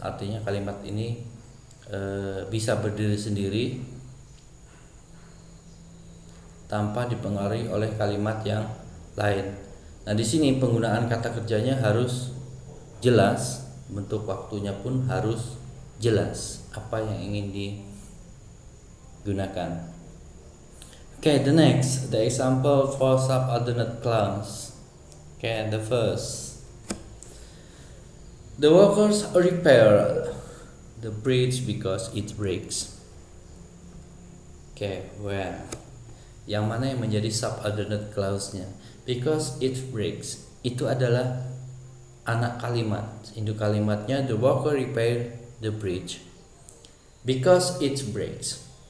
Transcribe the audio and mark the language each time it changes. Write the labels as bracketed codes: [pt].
[id] Artinya kalimat ini bisa berdiri sendiri tanpa dipengaruhi oleh kalimat yang lain. Nah, di sini penggunaan kata kerjanya harus jelas, bentuk waktunya pun harus jelas apa yang ingin digunakan. [en] Okay, the next, the example for subordinate clause. Okay, the first, the workers repair the bridge because it breaks. Okay, where? [id] Yang mana yang menjadi subordinate clause-nya? [en] Because it breaks. [id] Itu adalah anak kalimat. Induk kalimatnya [en] the worker repair the bridge because it breaks.